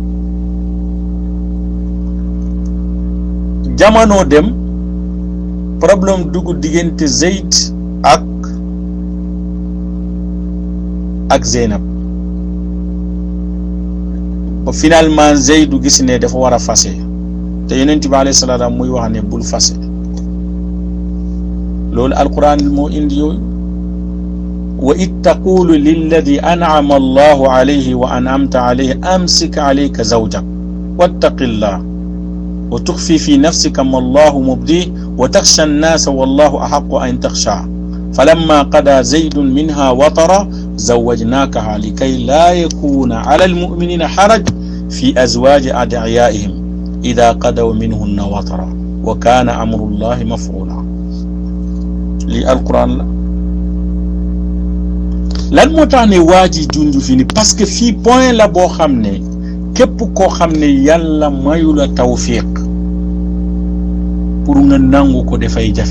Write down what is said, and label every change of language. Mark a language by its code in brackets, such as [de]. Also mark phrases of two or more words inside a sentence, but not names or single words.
[wo] jamono dem problème dugg diggante Zayd ak Zeynab ba finalement Zayd gis ne dafa war a fase te yonent bi alayhi salaam muy wax ne bul fase loolu alquran moo indi yooyu [ar] وإذ تقول للذي أنعم الله عليه وأنعمت عليه أمسك عليك زوجك واتق الله وتخفي في نفسك ما الله مبديه وتخشى الناس والله أحق أن تخشى فلما قضى زيد منها وطرا زوجناكها لكي لا يكون على المؤمنين حرج في أزواج أدعيائهم إذا قضوا منهن وطرا وكان أمر الله مفعولا. [wo] li alquran la lan moo tax ne waa ji junj fi ni [fr] parce que [wo] fii point la boo xam ne képp koo xam ne yàlla mayu la tawfiq pour nga nangu ko dafay jafe